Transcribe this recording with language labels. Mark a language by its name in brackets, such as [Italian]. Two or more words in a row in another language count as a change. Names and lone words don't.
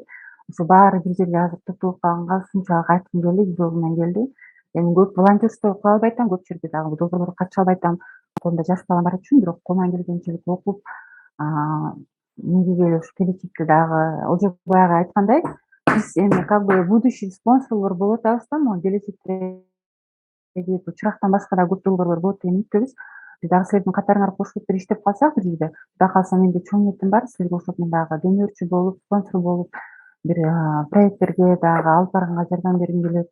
[Kyrgyz] Ошо баары бир жерге азыр топтолуп калганга ушунчалык айткым келди, жүрөгүмөн келди. Эми көп волонтерство кыла албай атам, көп жерде дагы долбоорлорго катыша албай атам. Колумда жаш балам бар үчүн, бирок колуман келгенчелик окуп, негизи эле ушу келечекте дагы Алжубай агай айткандай, биз эми [Russian] как бы будущий [Kyrgyz] спонсорлор болуп атабыз да, могу келечекте чырактан башка да көп долбоорлор болот деген үмүттөбүз. Биз дагы силердин катарыңарга кошулуп бир иштеп калсак бир жерде, Кудай кааласа менде чоң ниетим бар, силерге окшоп мен дагы демөөрчү болуп, спонсор болуп, бир проекттерге дагы алып барганга жардам бергим келет.